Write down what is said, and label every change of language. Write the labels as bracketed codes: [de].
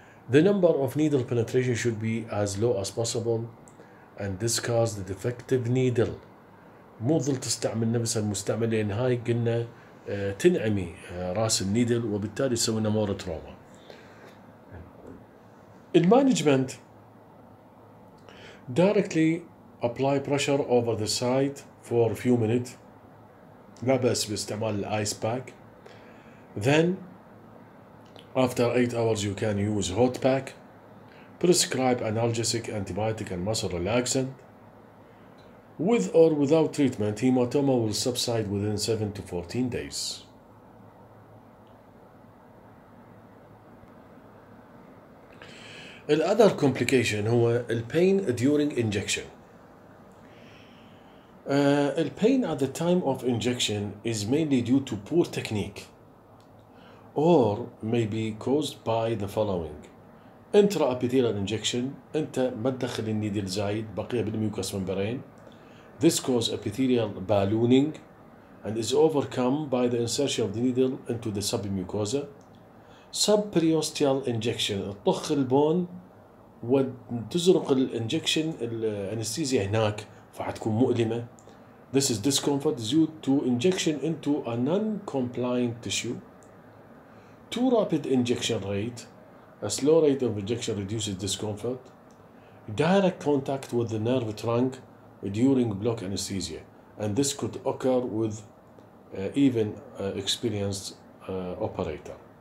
[en] The number of needle penetration should be as low as possible and discard the defective needle. [ar] مو ظل تستعمل نفس المستعمل لأن هاي قلنا تنعمي راس النيدل وبالتالي تسوي لنا مور تروما. [en] المانجمنت directly apply pressure over the site for a few minutes. [ar] لا بأس باستعمال الآيس باك. [en] Then after 8 hours you can use hot pack. Prescribe analgesic, antibiotic and muscle relaxant. With or without treatment, hematoma will subside within 7 to 14 days. الأذر complication [ar] هو [en] الpain during injection. الpain at the time of injection is mainly due to poor technique or may be caused by the following. Intraepithelial injection. [ar] أنت ما تدخل النيدل زايد بقية بالميوكس membrane. [en] This causes epithelial ballooning and is overcome by the insertion of the needle into the submucosa. Subperiosteal injection. [ar] تضخ البون وتزرق الانجكشن الانستيزيا هناك فحتكون مؤلمة. [en] This is discomfort due to injection into a non-compliant tissue. Too rapid injection rate. A slow rate of injection reduces discomfort. Direct contact with the nerve trunk during block anesthesia, and this could occur with even experienced operator.